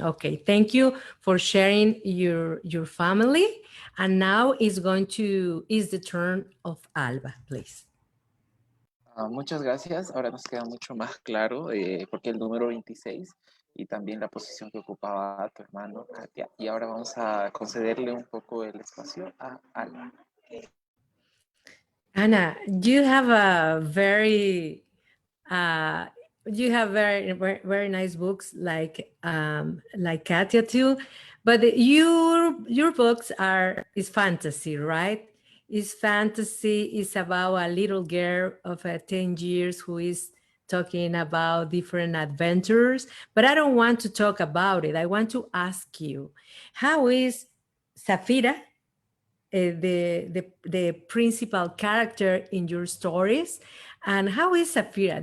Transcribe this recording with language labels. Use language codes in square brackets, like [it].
[en] Okay, thank you for sharing your family. And now is the turn of Alba, please. [es] Muchas gracias. Ahora nos queda mucho más claro porque el número 26 y también la posición que ocupaba tu hermano Katia. Y ahora vamos a concederle un poco el espacio a Alba. [en] Anna, you have a very very nice books like Katia too, but your books is fantasy, right? Is fantasy is about a little girl of 10 years who is talking about different adventures, but I don't want to talk about it. I want to ask you, how is Safira the principal character in your stories, and how is Safira?